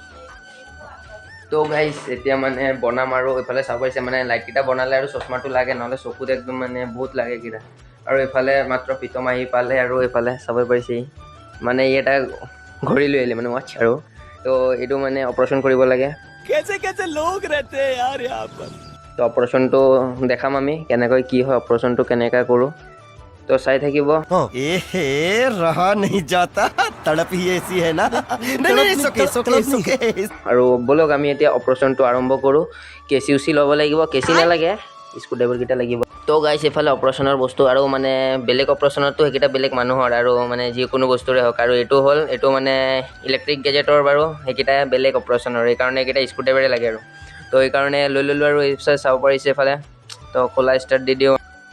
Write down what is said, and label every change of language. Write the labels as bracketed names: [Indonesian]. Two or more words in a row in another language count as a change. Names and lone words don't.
[Assamese] তো গাইছ এতিয়া মানে বনাম আৰু এইফালে চাব পাৰিছে মানে লাইটকেইটা বনালে আৰু চশমাটো লাগে নহ'লে চকুত একদম মানে বহুত লাগে কিনা আৰু এইফালে মাত্ৰ প্ৰীতম আহি পালে আৰু এইফালে চাব পাৰিছে মানে ই এটা ঘড়ী লৈ আহিলে মানে ৱাটছ আৰু তো এইটো মানে অপাৰেশ্যন কৰিব লাগে। [Hindi] कैसे कैसे लोग रहते हैं यार यहाँ पर। [Assamese] তো অপাৰেশ্যনটো দেখাম আমি কেনেকৈ কি হয় অপাৰেশ্যনটো কেনেকৈ কৰোঁ তো চাই থাকিব। [Hindi] रहा नहीं जाता तड़प ही ऐसी है ना। [Assamese] আৰু ব'লক আমি এতিয়া অপাৰেশ্যনটো আৰম্ভ কৰোঁ। কেঁচি ল'ব লাগিব কেঁচি নালাগে স্ক্ৰুড্ৰাইভাৰকেইটা লাগিব। তো গাইছ এইফালে অপাৰেশ্যনৰ বস্তু আৰু মানে বেলেগ অপাৰেশ্যনতো সেইকেইটা বেলেগ মানুহৰ আৰু মানে যিকোনো বস্তুৰে হওক আৰু এইটো মানে ইলেক্ট্ৰিক গেজেটৰ বাৰু সেইকেইটা বেলেগ অপাৰেশ্যনৰ সেইকাৰণে এইকেইটা স্ক্ৰুড্ৰাইভাৰে লাগে আৰু তো সেইকাৰণে লৈ ল'লোঁ আৰু এইফালে চাব পাৰিছে এইফালে তো খোলা ষ্টাৰ্ট দি দিওঁ।